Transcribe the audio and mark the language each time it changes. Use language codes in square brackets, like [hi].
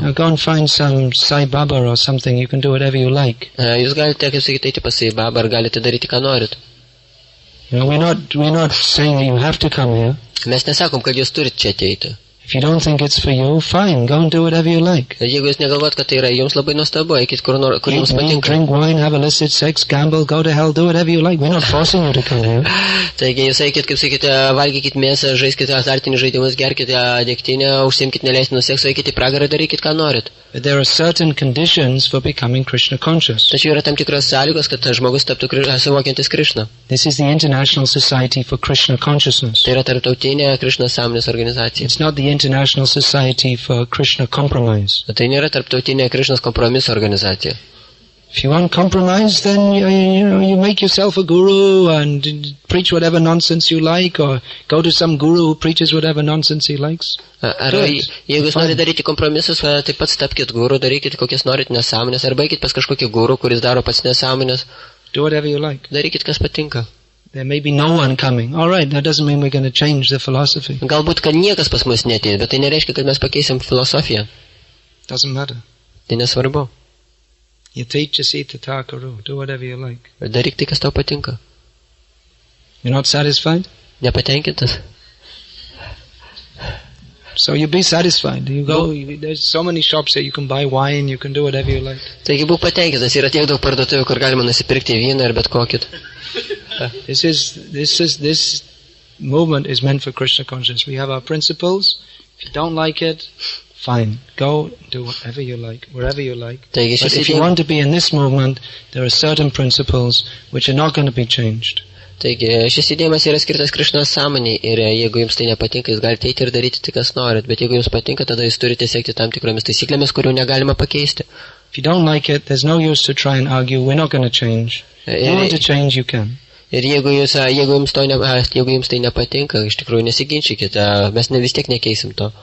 [en] Now go and find some Sai Baba or something. You can do whatever you like. [lt] Jūs galite, kaip sakyti, eiti pas Sai Baba, ar galite daryti, ką norit. [en] We're not saying that you have to come here. [lt] Mes nesakom, kad jūs turit čia ateiti. [en] If you don't think it's for you, fine, go and do whatever you like. [lt] Jeigu jūs negalvot, kad tai yra jums labai nuostabu, eikit kur jums [en] Eat meat, [lt] patinka. [en] drink wine, have illicit sex, gamble, go to hell, do whatever you like. We're not forcing you to come here. [lt] Taigi jūs eikit, kaip sakyti, valgykit mėsą, žaiskite azartinius žaidimus, gerkite degtinę, užsiimkite neleistinų sekso, eikite į pragarą, darykit, ką norit. [en] But there are certain conditions for becoming Krishna conscious. [lt] Tačiau yra tam tikros sąlygos, kad žmogus taptų suvokiantis Krishną. [en] This is the International Society for Krishna Consciousness. [lt] Tai yra tarptautinė Krishnos sąmonės organizacija. [en] It's not the International Society for Krishna Compromise. [lt] Tai nėra tarptautinė Krishnos kompromiso organizacija. [en] If you want compromise, then you make yourself a guru and preach whatever nonsense you like, or go to some guru who preaches whatever nonsense he likes. [lt] Arba jeigu jūs norite daryti kompromisus, taip pat tapkite guru, darykite kokias norit nesąmonės, arba eikit pas kažkokį guru, kuris daro pats nesąmonės. [en] Do whatever you like. [lt] Darykit, kas patinka. [en] There may be no one coming. All right, that doesn't mean we're going to change the philosophy. [lt] Galbūt, kad niekas pas mus neatėjo, bet tai nereiškia, kad mes pakeisim filosofiją. [en] Doesn't matter. [lt] Tai nesvarbu. [en] Yatecha sita takaru. Do whatever you like. [lt] Daryk tai, kas tau patinka. [en] You're not satisfied? [lt] Nepatenkintas? [en] So you be satisfied. You go, there's so many shops that you can buy wine, you can do whatever you like. [lt] Taigi būk patenkintas, yra tiek daug parduotuvių, kur galima nusipirkti vyną ir bet kokį. [en] This movement is meant for Krishna consciousness. We have our principles. If you don't like it, fine. Go do whatever you like, wherever you like. [lt] Taigi [en] But if you want to be in this movement, there are certain principles which are not going to be changed. [lt] Taigi šis judėjimas yra skirtas Krishnos sąmoniai ir jeigu jums tai nepatinka, jūs galite eiti ir daryti tai, kas norit, bet jeigu jums patinka, tada jūs turite siekti tam tikromis taisyklėmis, kurių negalima pakeisti. [en] If you don't like it, there's no use to try and argue. We're not going to change. If you want to change, you can. [lt] Ir jeigu jums tai nepatinka, iš tikrųjų nesiginčykite, mes vis tiek nekeisim to.